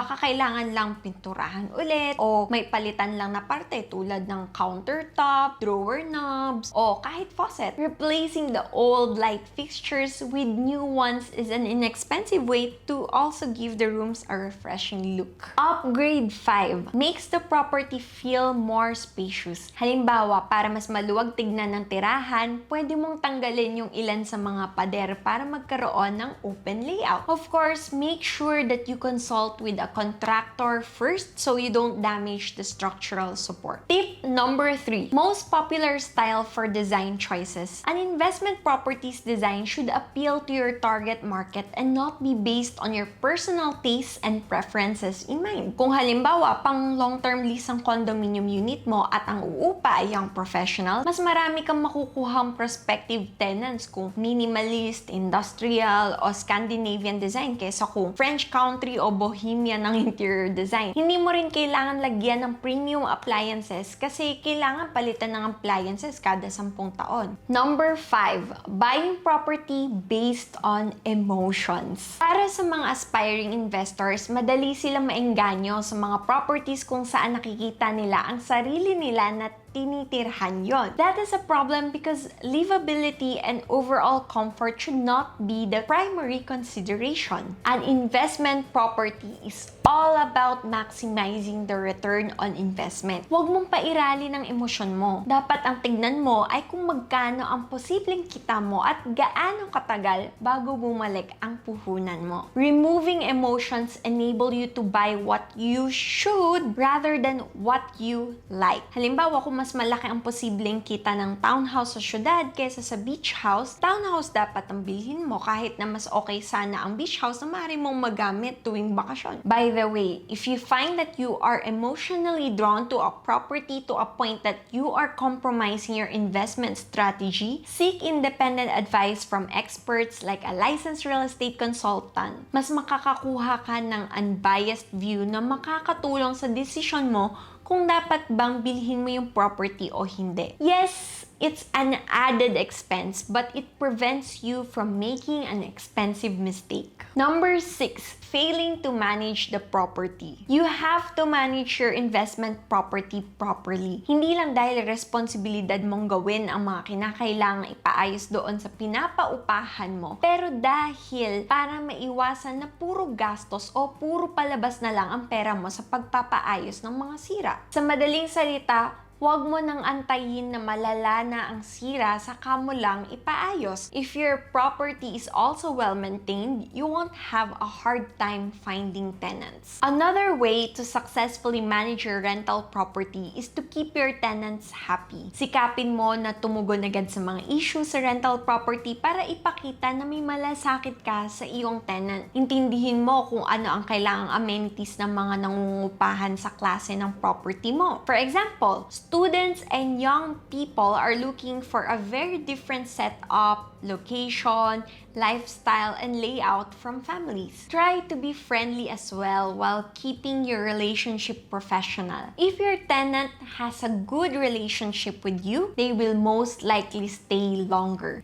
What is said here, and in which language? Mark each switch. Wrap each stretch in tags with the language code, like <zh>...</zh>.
<tl>Baka kailangan lang pinturahan ulit o may palitan lang na parte tulad ng countertop, drawer knobs, o kahit faucet.</tl> <en>Replacing the old light fixtures with new ones is an inexpensive way to also give the rooms a refreshing look. Upgrade 5, makes the property feel more spacious.</en> <tl>Halimbawa, para mas maluwag tignan ng tirahan, pwede mong tanggalin yung ilan sa mga pader para magkaroon ng open layout.</tl> <en>Of course, make sure that you consult with a contractor first so you don't damage the structural support. Tip number 3, most popular style for design choices. An investment property's design should appeal to your target market and not be based on your personal tastes and preferences in mind.</en> <tl>Kung halimbawa, pang long-term lease ang condominium unit mo at ang uupa ay ang professional, mas marami kang makukuhang prospective tenants kung minimalist, industrial, o Scandinavian design kaysa kesa kung French country o Bohemia ng interior design. Hindi mo rin kailangan lagyan ng premium appliances kasi kailangan palitan ng appliances kada 10 taon.</tl> <en>Number 5, buying property based on emotions.</en> <tl>Para sa mga aspiring investors, madali silang maengganyo sa mga properties kung saan nakikita nila ang sarili nila na tinitirhan yon.</tl> <en>That is a problem because livability and overall comfort should not be the primary consideration. An investment property is all about maximizing the return on investment.</en> <tl>Huwag mong pairali ng emosyon mo. Dapat ang tignan mo ay kung magkano ang posibleng kita mo at gaano katagal bago bumalik ang puhunan mo.</tl> <en>Removing emotions enable you to buy what you should rather than what you like.</en> <tl>Halimbawa, kung mas malaki ang posibleng kita ng townhouse sa syudad kaysa sa beach house, townhouse dapat ang bilhin mo kahit na mas okay sana ang beach house na maaari mong magamit tuwing bakasyon.</tl> <en>By the way, if you find that you are emotionally drawn to a property to a point that you are compromising your investment strategy, seek independent advice from experts like a licensed real estate consultant.</en> <tl>Mas makakakuha ka ng unbiased view na makakatulong sa desisyon mo kung dapat bang bilhin mo yung property o hindi.</tl> <en>Yes, it's an added expense, but it prevents you from making an expensive mistake. Number 6, failing to manage the property. You have to manage your investment property properly.</en> <tl>Hindi lang dahil responsibilidad mong gawin ang mga kinakailangang ipaayos doon sa pinapaupahan mo, pero dahil para maiwasan na puro gastos o puro palabas na lang ang pera mo sa pagpapaayos ng mga sira. Sa madaling salita, huwag mo nang antayin na malala na ang sira saka mo lang ipaayos.</tl> <en>If your property is also well-maintained, you won't have a hard time finding tenants. Another way to successfully manage your rental property is to keep your tenants happy.</en> <tl>Sikapin mo na tumugon agad sa mga issues sa rental property para ipakita na may malasakit ka sa iyong tenant. Intindihin mo kung ano ang kailangang amenities ng mga nangungupahan sa klase ng property mo.</tl> <en>For example, students and young people are looking for a very different setup, location, lifestyle, and layout from families. Try to be friendly as well while keeping your relationship professional. If your tenant has a good relationship with you, they will most likely stay longer.</en>